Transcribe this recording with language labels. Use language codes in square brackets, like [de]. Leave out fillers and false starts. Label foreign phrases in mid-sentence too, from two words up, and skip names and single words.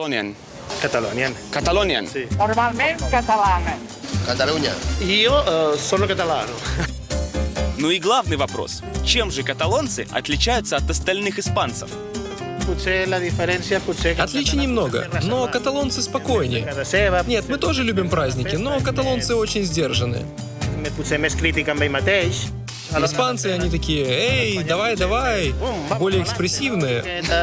[it] Catalonian. Catalonian. Normalmente catalane. Catalunya. Io sono catalano. [ru] Ну и главный вопрос. Чем же каталонцы отличаются от остальных испанцев? Отличий немного, но каталонцы спокойнее. Нет, мы тоже любим праздники, но каталонцы очень сдержаны. Испанцы, они такие, эй, давай, давай, более экспрессивные.